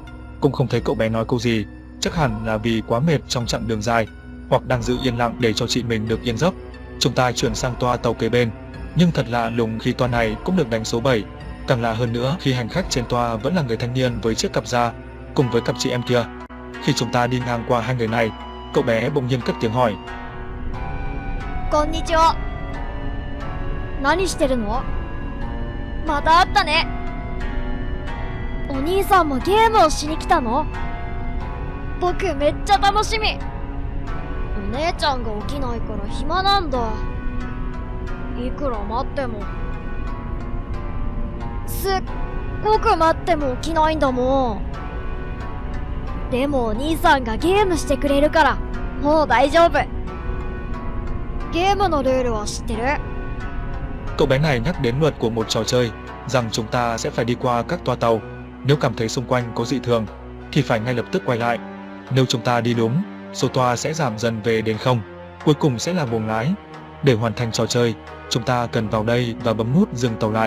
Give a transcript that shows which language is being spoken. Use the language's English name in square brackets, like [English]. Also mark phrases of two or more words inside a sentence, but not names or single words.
[Vietnamese] Cũng không thấy cậu bé nói câu gì, chắc hẳn là vì quá mệt trong chặng đường dài, hoặc đang giữ yên lặng để cho chị mình được yên giấc. Chúng ta chuyển sang toa tàu kế bên, nhưng thật lạ lùng khi toa này cũng được đánh số 7. Càng lạ hơn nữa khi hành khách trên toa vẫn là người thanh niên với chiếc cặp da, cùng với cặp chị em kia. Khi chúng ta đi ngang qua hai người này, cậu bé bỗng nhiên cất tiếng hỏi. [Japanese] こんにちは。何してるの? また会ったね. O兄さんもゲームをしに来たの? 僕めっちゃ楽しみ. O 姉ちゃんが起きないから暇なんだ。いくら待っても。すっごく待っても起きないんだもん。でもお兄さんがゲームしてくれるからもう大丈夫。ゲームのルールは知ってる? [Vietnamese] Cậu bé này nhắc đến luật của một trò chơi, rằng chúng ta sẽ phải đi qua các toa tàu. Nếu cảm thấy xung quanh có dị thường, thì phải ngay lập tức quay lại. Nếu chúng ta đi đúng, số toa sẽ giảm dần về đến 0, cuối cùng sẽ là buồng lái. Để hoàn thành trò chơi, chúng ta cần vào đây và bấm nút dừng tàu lại.